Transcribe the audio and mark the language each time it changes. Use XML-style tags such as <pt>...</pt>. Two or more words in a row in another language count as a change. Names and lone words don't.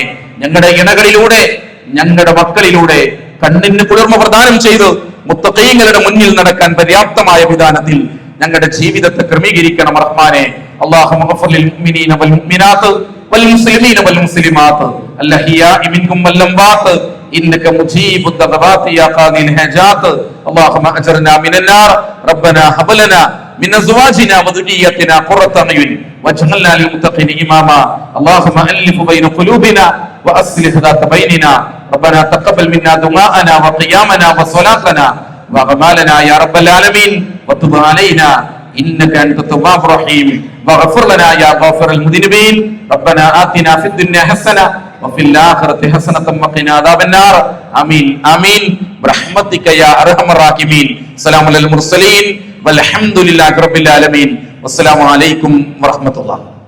<ml>ഞങ്ങളുടെ ഇണകളിലൂടെ ഞങ്ങളുടെ മക്കളിലൂടെ കണ്ണിന് കുളിർമ പ്രദാനം ചെയ്ത് മുത്തഖീങ്ങളുടെ മുന്നിൽ നടക്കാൻ പര്യാപ്തമായ വിധാനത്തിൽ ഞങ്ങളുടെ ജീവിതത്തെ ക്രമീകരിക്കണം റഹ്മാനെ.</ml> <ar>اللهم اغفر للمؤمنين والمؤمنات والمسلمين والمسلمات الأحياء منكم والأموات إنك مجيب الدعوات يا قاضي الحاجات اللهم أجرنا من النار ربنا هب لنا من أزواجنا وذرياتنا قرة أعين واجعلنا للمتقين إماما اللهم ألف بين قلوبنا وأصلح ذات بيننا ربنا تقبل منا دعاءنا وقيامنا وصلاتنا وأعمالنا يا رب العالمين وتب علينا إنك أنت التواب الرحيم واغفر لنا يا غافر المذنبين ربنا آتنا في الدنيا حسنة وفي الآخرة حسنة وقنا عذاب النار آمين آمين برحمتك يا أرحم الراحمين سلام على المرسلين والحمد لله رب العالمين والسلام عليكم ورحمة الله.</ar>